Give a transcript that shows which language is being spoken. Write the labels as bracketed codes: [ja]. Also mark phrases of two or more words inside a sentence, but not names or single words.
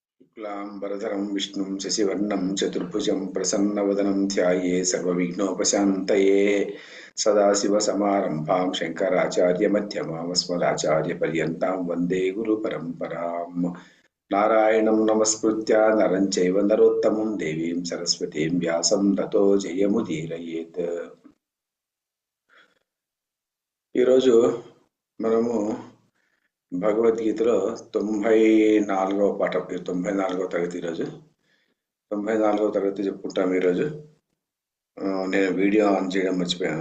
[sa] शुक्लांबरधरं विष्णुं शशिवर्णं चतुर्भुजं प्रसन्नवदनं ध्याये सर्वविघ्नोपशान्तये सदाशिवसमारम्भां शङ्कराचार्यमध्यमाम् अस्मदाचार्यपर्यन्तां वन्दे गुरुपरम्पराम् नारायणं नमस्कृत्य नरं चैव नरोत्तमं देवीं सरस्वतीं व्यासं ततो जयमुदीरयेत्। [te] ఈరోజు మనము భగవద్గీతలో 94వ పాఠం, 94వ తరగతి. ఈరోజు 94వ తరగతి చెప్పుకుంటాం. ఈరోజు నేను [en] video on [te] చేయడం మర్చిపోయాను.